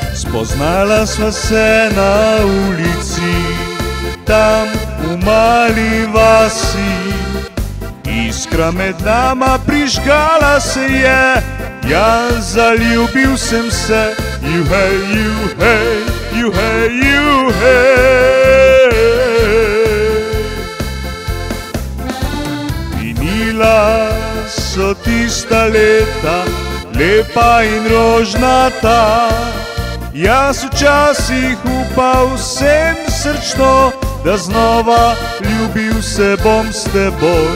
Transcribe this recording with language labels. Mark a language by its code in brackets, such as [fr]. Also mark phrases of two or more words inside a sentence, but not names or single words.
[sl] Poznala sva se na ulici, tam v mali vasi. Iskra med nama prižgala se je, jaz zaljubil sem se. [en] You hey, you hey, you hey, you hey. [sl] Minila so tista leta, lepa in rožnata. Jaz včasih upal vsem srčno, da znova ljubil se bom s teboj.